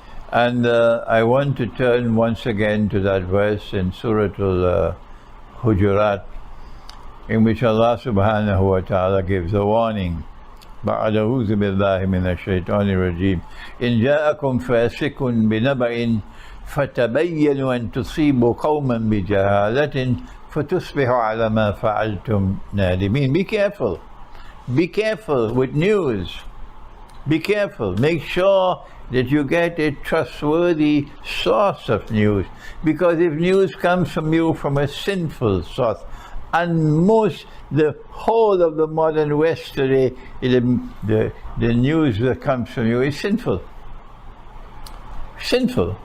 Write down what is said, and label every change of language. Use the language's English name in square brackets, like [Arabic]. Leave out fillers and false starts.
[English] And I want to turn once again to that verse in Surah Hujurat, in which Allah subhanahu wa ta'ala gives a warning. [Arabic] بعد أعوذ بالله من الشيطان الرجيم إن جاءكم فاسق بنبأ فتبينوا أن تصيبوا قوما بجهالة فتصبحوا على ما فعلتم نادمين. [English] Be careful. Be careful with news. Be careful. Make sure that you get a trustworthy source of news, because if news comes from you from a sinful source, and the whole of the modern West today, the news that comes from you is sinful. Sinful.